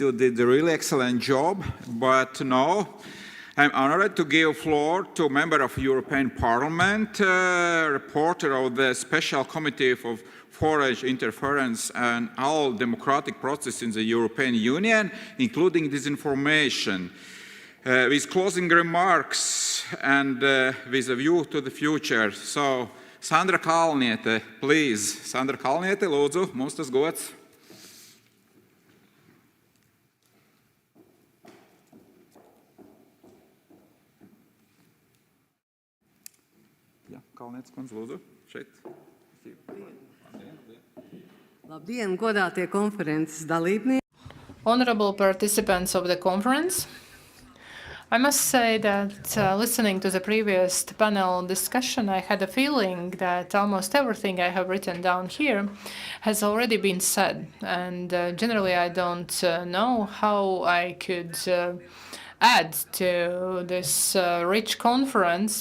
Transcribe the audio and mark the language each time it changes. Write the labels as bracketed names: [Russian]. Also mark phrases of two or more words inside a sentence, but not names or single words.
[English] You did a really excellent job. But now, I'm honored to give floor to a member of European Parliament, reporter of the Special Committee for Foreign Interference and all democratic processes in the European Union, including disinformation. With closing remarks and with a view to the future. So, Sandra Kalniete, please. [Latvian] Sandra Kalniete, lūdzu, mums tas gods. Kalnietes kundze, lūdzu, šeit. Labdien, godātie konferences dalībnieki. [English] Honorable participants of the conference, I must say that listening to the previous panel discussion, I had a feeling that almost everything I have written down here has already been said. And generally, I don't know how I could add to this rich conference.